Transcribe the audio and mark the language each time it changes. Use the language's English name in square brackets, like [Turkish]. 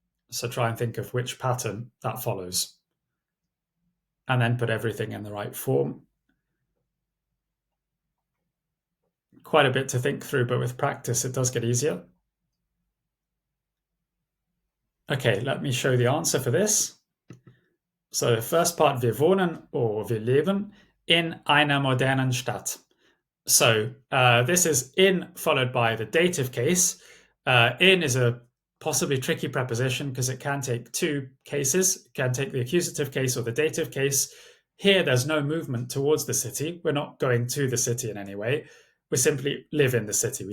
[English] So try and think of which pattern that follows. And then put everything in the right form. Quite a bit to think through, but with practice, it does get easier. Okay, let me show the answer for this. So the first part, [German] wir wohnen [English] or [German] wir leben in einer modernen Stadt. [English] So this is in followed by the dative case. In is a possibly tricky preposition because it can take two cases. It can take the accusative case or the dative case. Here, there's no movement towards the city. We're not going to the city in any way. We simply live in the city.